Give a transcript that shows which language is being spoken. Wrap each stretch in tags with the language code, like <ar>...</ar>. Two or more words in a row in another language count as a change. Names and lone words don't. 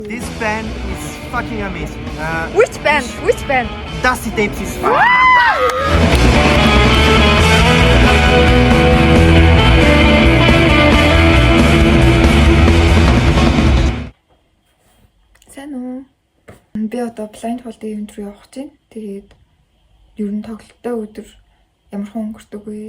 <en>This band is fucking amazing. Which band? Which band? Dusty Tapes is</en> <mn>Сайн уу? Би одоо</mn> <en>blind fold-</en> <mn>ийн event руу явах гэж байна. Тэгээд ер нь тоглолттой өдөр ямархан өнгөрдөг вэ?</mn>